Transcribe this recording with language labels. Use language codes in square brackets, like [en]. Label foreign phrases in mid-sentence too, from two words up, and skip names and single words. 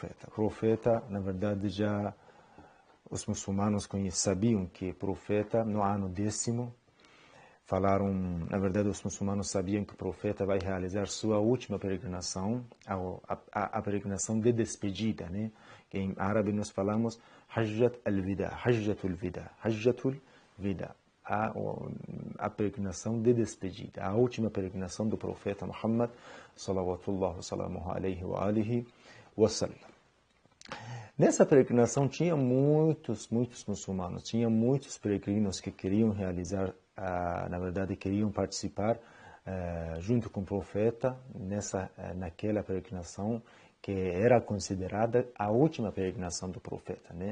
[pt] O profeta, na verdade, já os muçulmanos sabiam que o profeta, no ano 10º, falaram, na verdade, os muçulmanos sabiam que o profeta vai realizar sua última peregrinação, a peregrinação de despedida, né? Que em árabe nós falamos [ar] حجة الوداع, حجة الوداع, حجة الوداع, [pt] a peregrinação de despedida, a última peregrinação do profeta Muhammad, [ar] صلوات الله وسلامه عليه وعلى آله وسلم. [pt] Nessa peregrinação tinha muitos muçulmanos, tinha muitos peregrinos que queriam realizar, na verdade, queriam participar junto com o profeta naquela peregrinação que era considerada a última peregrinação do profeta, né?